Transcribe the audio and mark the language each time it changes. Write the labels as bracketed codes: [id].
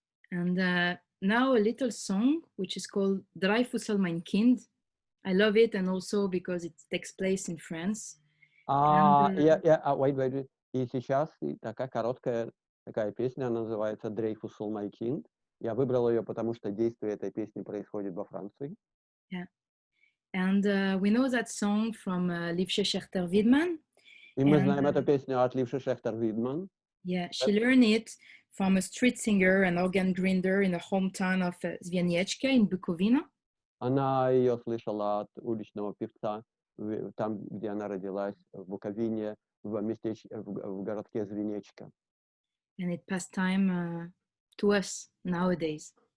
[en] And now a little song which is called Dreyfus soll mein Kind. I love it, and also because it takes place in France. Wait. [ru] И сейчас такая короткая такая песня, называется «Дрейфус сол май кинд». Я выбрал ее, потому что действие этой песни происходит во Франции. [en] Yeah. And we know that song from Liebsche Schechter-Wiedmann. [ru] И мы знаем эту песню от Liebsche Schechter-Wiedmann. [en] Yeah, she learned it from a street singer and organ grinder in the hometown of Zwienieczka in Bukovina. [ru] Она ее слышала от уличного певца там, где она родилась, в Буковине, в городке Звенечка. [en] And it passed time to us nowadays.